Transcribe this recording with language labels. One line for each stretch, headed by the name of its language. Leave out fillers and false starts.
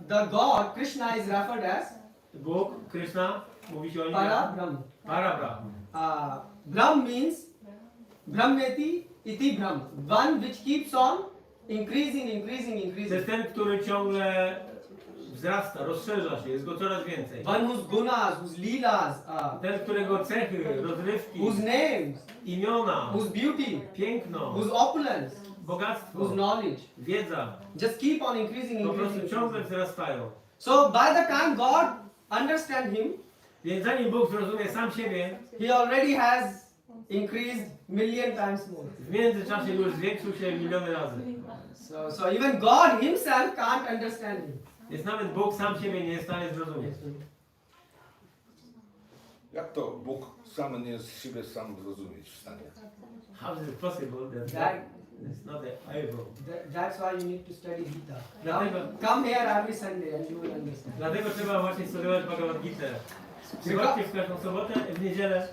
English: the God, Krishna is referred as
Polish: Bóg, Krishna, mówi się o nim Para-Brahm. Para-Brahm.
English: Brahm means
Sanskrit: Brahmeti iti
English: Brahm. One which keeps on increasing.
Polish: To jest ten, który ciągle wzrasta, rozszerza się, jest go coraz więcej.
English: One whose gunas, whose leelas,
Polish: Ten, którego cechy, rozrywki,
English: whose names,
Polish: imiona,
English: whose beauty,
Polish: piękno,
English: whose opulence,
Polish: bogactwo,
English: whose knowledge,
Polish: wiedza
English: just keep on increasing.
Polish: po prostu ciągle wzrastają.
English: So by the time God understands him,
Polish: Więc zanim Bóg zrozumie sam siebie,
English: he already has increased million times more.
Polish: w międzyczasie już zwiększył się miliony razy.
English: So even God himself can't understand him.
Polish: Więc nawet Bóg sam siebie nie jest w stanie zrozumieć. Jak to Bóg sam nie jest siebie sam zrozumieć w stanie?
English: How is it possible That, it's not able? that's why you need to study Gita.
Polish: Dlatego,
English: Come here every Sunday and you will understand.
Polish: dlatego trzeba właśnie studiować Bhagavad-Gitę. Przychodźcie w każdą sobotę, w niedzielę.